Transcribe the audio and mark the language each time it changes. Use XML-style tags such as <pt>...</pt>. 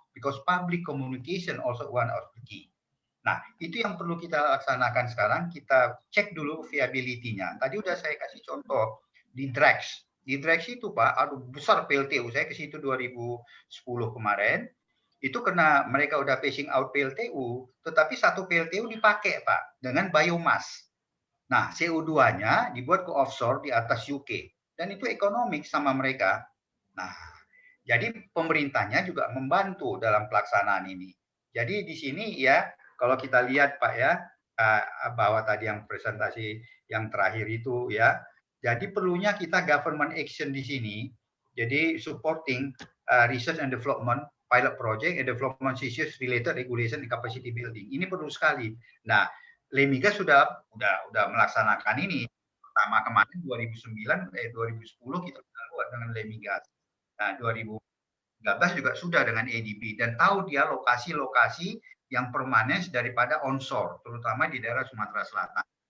<en>Because public communication also one of the key.</en> <id>Nah, itu yang perlu kita laksanakan sekarang. Kita cek dulu viability-nya. Tadi udah saya kasih contoh di Drax. Di Drax itu Pak, aduh besar PLTU. Saya ke situ 2010 kemarin. Itu karena mereka udah phasing out PLTU, tetapi satu PLTU dipakai Pak dengan biomass. Nah, CO2-nya dibuat ke offshore di atas UK. Dan itu ekonomik sama mereka. Nah, Jadi pemerintahnya juga membantu dalam pelaksanaan ini. Jadi di sini ya, kalau kita lihat Pak ya, bahwa tadi yang presentasi yang terakhir itu ya, jadi perlunya kita government action di sini. Jadi</id> <en>supporting research and development, pilot project and development issues related regulation and capacity building.</en> <id>Ini perlu sekali. Nah, Lemigas sudah melaksanakan ini. Pertama kemarin 2010 kita sudah buat dengan Lemigas. Nah, 2013 juga sudah dengan ADB dan tahu dia lokasi-lokasi yang permanen daripada onshore, terutama di daerah Sumatera Selatan.</id>